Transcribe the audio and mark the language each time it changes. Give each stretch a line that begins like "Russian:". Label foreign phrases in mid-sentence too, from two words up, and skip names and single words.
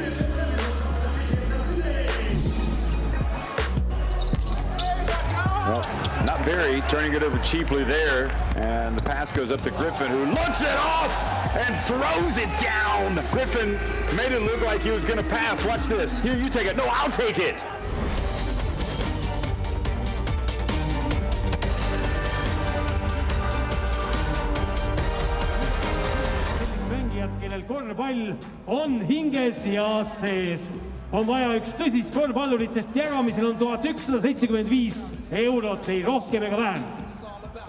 English: Well, not Berry, turning it over cheaply there, and the pass goes up to Griffin, who looks it off and throws it down. Griffin made it look like he was going to pass. Watch this. Here, you take it. No, I'll take it.
Estonian: Mängijad, kellel korvpall on hinges ja sees. On vaja üks tõsist korvpallurit, sest jagamisel on 1175 €, ei rohkem ega vähem.